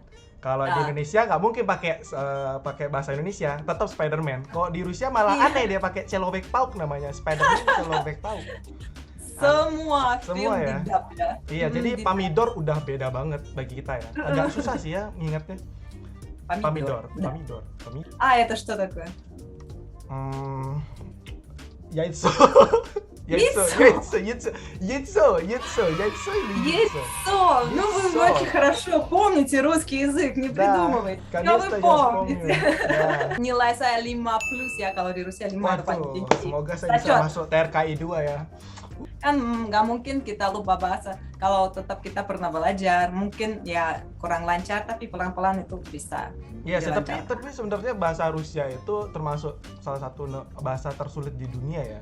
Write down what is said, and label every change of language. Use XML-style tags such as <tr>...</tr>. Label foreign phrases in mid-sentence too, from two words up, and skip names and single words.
<id>Kalau di Indonesia nggak mungkin pakai bahasa Indonesia, tetap Spider-Man. Kok di Rusia malah aneh, dia pakai Человек-паук namanya, Spider-Man Человек-паук. semua Semua film ya? di-dub ya. Iya, jadi Di-dub. Pamidor udah beda banget bagi kita ya. Agak susah sih ya ngingetnya. Pamidor.</id> <ru>Да. Pamidor. Это что такое? Hmm, яйцо. Яйцо? Яйцо или яйцо? Яйцо! Ну вы Яйцо. очень хорошо помните русский язык, не Да, придумывайте. Что конечно, вы я помните? вспомнил. Да.</ru> <id>Nilai saya 5+ ya, kalau di Rusia 5 itu paling Waduh, tinggi. semoga saya bisa Bacot. masuk TRKI 2 ya. Kan nggak mungkin kita lupa bahasa kalau tetap kita pernah belajar. Mungkin ya kurang lancar tapi pelan-pelan itu bisa. Iya sih, dilancar. tapi sebenarnya bahasa Rusia itu termasuk salah satu bahasa tersulit di dunia ya.</id>